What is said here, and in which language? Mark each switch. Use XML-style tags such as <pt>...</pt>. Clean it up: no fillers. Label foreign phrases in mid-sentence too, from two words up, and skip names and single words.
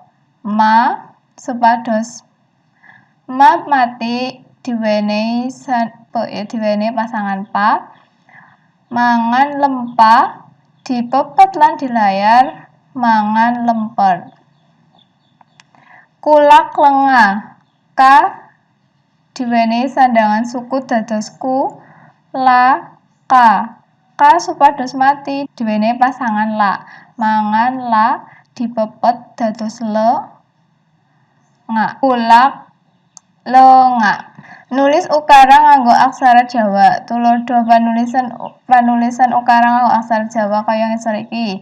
<jv>Ma supados ma mati diwenehi pasangan pa. Mangan lempa dipepet lan dilayar. Mangan lemper. Kulak lengah. Ka diwenehi sandangan suku dados ku. La ka. Ka supados mati diwenehi pasangan la. Mangan la dipepet dados le nga. Kulak lengah. Nulis ukara nganggo aksara Jawa. Tulodo panulisan ukara nganggo aksara Jawa kaya ngisor iki.</jv>